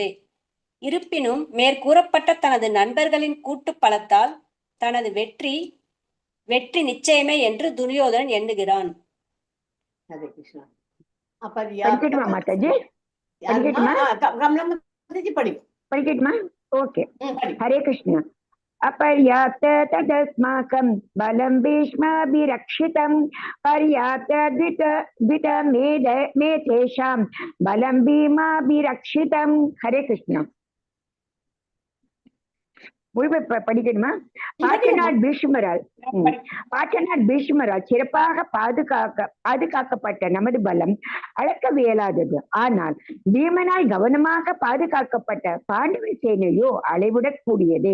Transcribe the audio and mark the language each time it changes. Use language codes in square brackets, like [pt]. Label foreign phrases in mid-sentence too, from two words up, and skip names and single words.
[ta] இருப்பினும் மேற்கூறப்பட்ட தனது நண்பர்களின் கூட்டு பலத்தால் தனது வெற்றி நிச்சயமே என்று துரியோதனன் எண்ணுகிறான். ஹரே கிருஷ்ணா. படிக்கட்டுமா? ஓகே. ஹரே கிருஷ்ணா. [sa] अपर्याप्त तदस्माकं बलं भीष्माभिरक्षितं पर्याप्त द्वित मे तेषां बलं भीमाभिरक्षितं. हरे कृष्ण. [ta] படிக்கணுமா? பாட்டனார் பீஷ்மரால் சிறப்பாக பாதுகாக்கப்பட்ட நமது பலம் அளக்கவியலாதது. ஆனால் பீமனால் கவனமாக பாதுகாக்கப்பட்ட பாண்டவ சேனையோ அளவிடக் கூடியது.